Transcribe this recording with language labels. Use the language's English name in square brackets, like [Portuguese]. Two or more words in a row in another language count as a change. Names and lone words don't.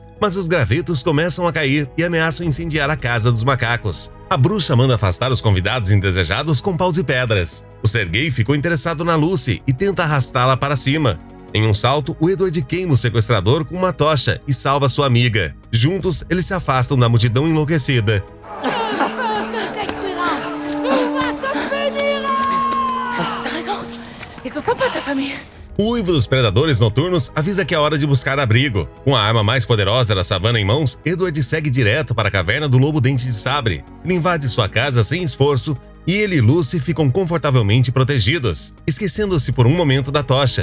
[Portuguese] Mas os gravetos começam a cair e ameaçam incendiar a casa dos macacos. A bruxa manda afastar os convidados indesejados com paus e pedras. O Sergei ficou interessado na Lucy e tenta arrastá-la para cima. Em um salto, o Edward queima o sequestrador com uma tocha e salva sua amiga. Juntos, eles se afastam da multidão enlouquecida. [French] Ils sont sympas, ta famille. [Portuguese] O uivo dos predadores noturnos avisa que é hora de buscar abrigo. Com a arma mais poderosa da savana em mãos, Edward segue direto para a caverna do Lobo Dente de Sabre. Ele invade sua casa sem esforço e ele e Lucy ficam confortavelmente protegidos, esquecendo-se por um momento da tocha.